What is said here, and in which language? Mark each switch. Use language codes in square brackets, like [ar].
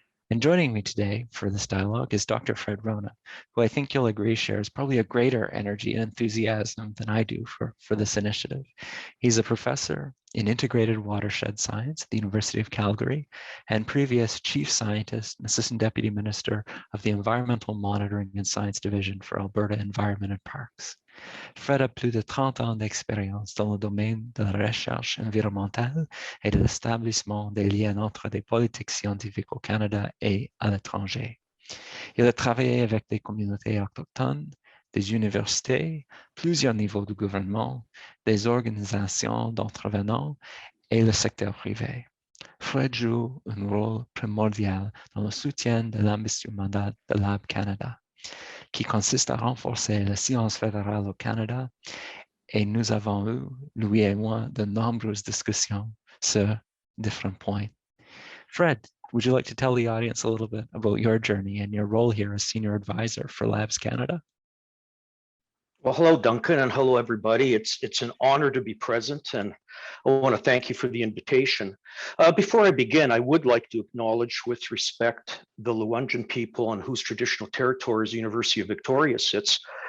[en] And joining me today for this dialogue is Dr. Fred Wrona, who I think you'll agree shares probably a greater energy and enthusiasm than I do for this initiative. He's a professor in integrated watershed science at the University of Calgary and previous chief scientist and assistant deputy minister of the Environmental Monitoring and Science Division for Alberta Environment and Parks. [fr] Fred a plus de 30 ans d'expérience dans le domaine de la recherche environnementale et de l'établissement des liens entre des politiques scientifiques au Canada et à l'étranger. Il a travaillé avec des communautés autochtones, des universités, plusieurs niveaux de gouvernement, des organisations d'intervenants et le secteur privé. Fred joue un rôle primordial dans le soutien de l'ambitieux mandat de Lab Canada, qui consiste à renforcer la science fédérale au Canada, et nous avons eu, lui et moi, de nombreuses discussions sur different points. [en] Fred, would you like to tell the audience a little bit about your journey and your role here as Senior Advisor for Labs Canada? Well, hello, Duncan, and hello, everybody. It's an honor to be present, and I want to thank you for the invitation. Before I begin, I would like to acknowledge with respect the Luwunjan people on whose traditional territories the University of Victoria sits.